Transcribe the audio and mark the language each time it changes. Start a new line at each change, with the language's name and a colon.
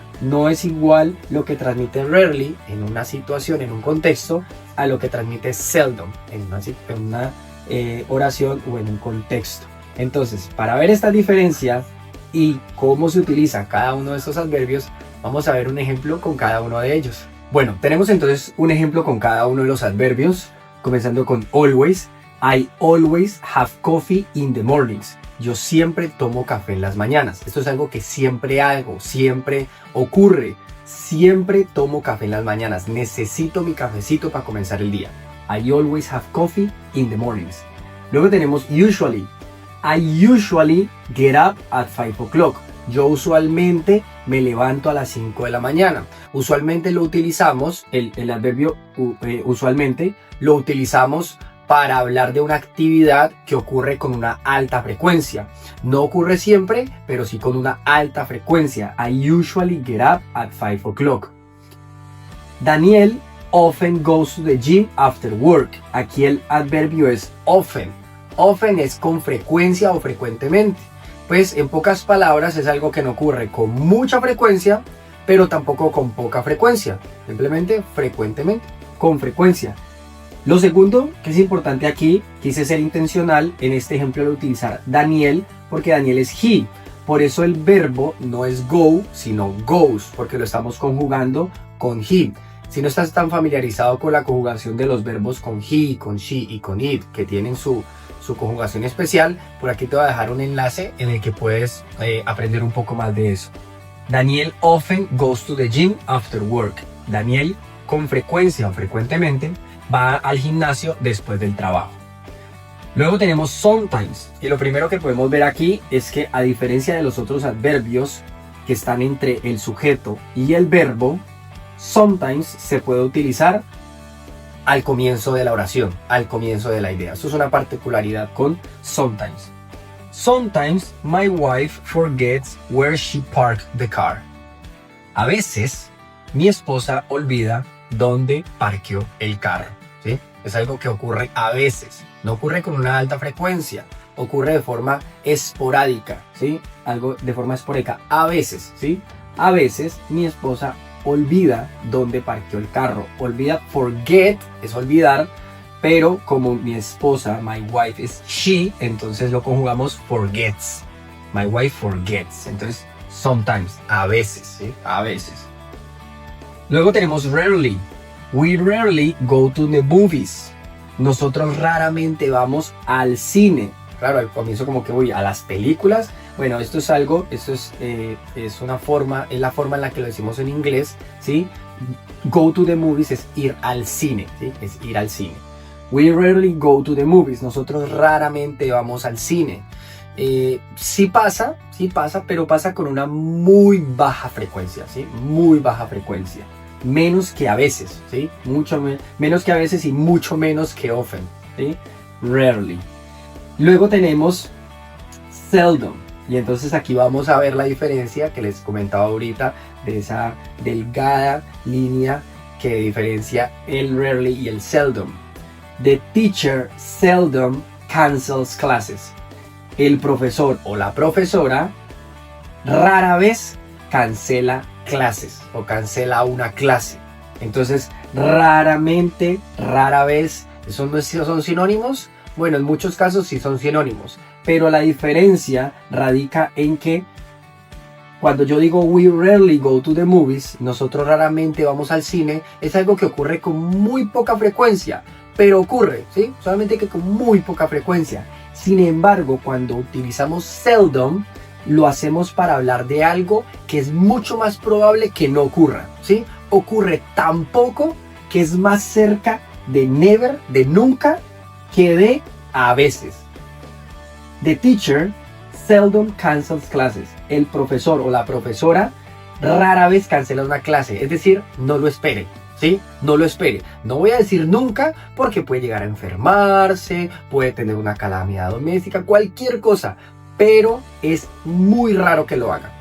Spanish: No es igual lo que transmite rarely en una situación, en un contexto, a lo que transmite seldom en una oración o en un contexto. Entonces, para ver esta diferencia y cómo se utiliza cada uno de estos adverbios, vamos a ver un ejemplo con cada uno de ellos. Bueno, tenemos entonces un ejemplo con cada uno de los adverbios, comenzando con always.
English: I always have coffee in the mornings.
Spanish: Yo siempre tomo café en las mañanas. Esto es algo que siempre hago, siempre ocurre. Siempre tomo café en las mañanas. Necesito mi cafecito para comenzar el día.
English: I always have coffee in the mornings.
Spanish: Luego tenemos usually.
English: I usually get up at 5 o'clock.
Spanish: Yo usualmente me levanto a las 5 de la mañana. Usualmente lo utilizamos, el adverbio usualmente lo utilizamos para hablar de una actividad que ocurre con una alta frecuencia. No ocurre siempre, pero sí con una alta frecuencia.
English: I usually get up at 5 o'clock. Daniel often goes to the gym after work.
Spanish: Aquí el adverbio es often. Often es con frecuencia o frecuentemente. Pues en pocas palabras es algo que no ocurre con mucha frecuencia, pero tampoco con poca frecuencia. Simplemente frecuentemente, con frecuencia. Lo segundo que es importante aquí, quise ser intencional en este ejemplo de utilizar Daniel, porque Daniel es he. Por eso el verbo no es go, sino goes, porque lo estamos conjugando con he. Si no estás tan familiarizado con la conjugación de los verbos con he, con she y con it, que tienen su conjugación especial, por aquí te voy a dejar un enlace en el que puedes aprender un poco más de eso.
English: Daniel often goes to the gym after work.
Spanish: Daniel con frecuencia o frecuentemente va al gimnasio después del trabajo. Luego tenemos sometimes, y lo primero que podemos ver aquí es que, a diferencia de los otros adverbios que están entre el sujeto y el verbo, sometimes se puede utilizar al comienzo de la oración, al comienzo de la idea. Eso es una particularidad con sometimes.
English: Sometimes my wife forgets where she parked the car.
Spanish: A veces mi esposa olvida dónde parqueó el carro, ¿sí? Es algo que ocurre a veces, no ocurre con una alta frecuencia, ocurre de forma esporádica, ¿sí? Algo de forma esporádica, a veces, ¿sí? A veces mi esposa olvida dónde parqueó el carro. Olvida, forget es olvidar, pero como mi esposa, my wife es she, entonces lo conjugamos forgets.
English: My wife forgets.
Spanish: Entonces, sometimes, a veces, ¿sí? A veces. Luego tenemos rarely.
English: We rarely go to the movies.
Spanish: Nosotros raramente vamos al cine. Claro, al comienzo como que voy a las películas. Bueno, esto es algo, es una forma, es la forma en la que lo decimos en inglés, ¿sí?
English: Go to the movies
Spanish: es ir al cine, ¿sí? Es ir al cine.
English: We rarely go to the movies.
Spanish: Nosotros raramente vamos al cine. Sí pasa, pero pasa con una muy baja frecuencia, ¿sí? Muy baja frecuencia. Menos que a veces, ¿sí? Mucho menos que a veces y mucho menos que often, ¿sí? Rarely. Luego tenemos seldom. Y entonces aquí vamos a ver la diferencia que les comentaba ahorita de esa delgada línea que diferencia el rarely y el seldom.
English: The teacher seldom cancels classes.
Spanish: El profesor o la profesora rara vez cancela clases o cancela una clase. Entonces, raramente, rara vez, ¿esos no son sinónimos? Bueno, en muchos casos sí son sinónimos, pero la diferencia radica en que cuando yo digo
English: we rarely go to the movies,
Spanish: nosotros raramente vamos al cine, es algo que ocurre con muy poca frecuencia, pero ocurre, ¿sí? Solamente que con muy poca frecuencia. Sin embargo, cuando utilizamos seldom, lo hacemos para hablar de algo que es mucho más probable que no ocurra, ¿sí? Ocurre tan poco que es más cerca de never, de nunca, que de a veces.
English: The teacher seldom cancels classes.
Spanish: El profesor o la profesora rara vez cancela una clase, es decir, no lo espere, ¿sí? No lo espere. No voy a decir nunca porque puede llegar a enfermarse, puede tener una calamidad doméstica, cualquier cosa, pero es muy raro que lo haga.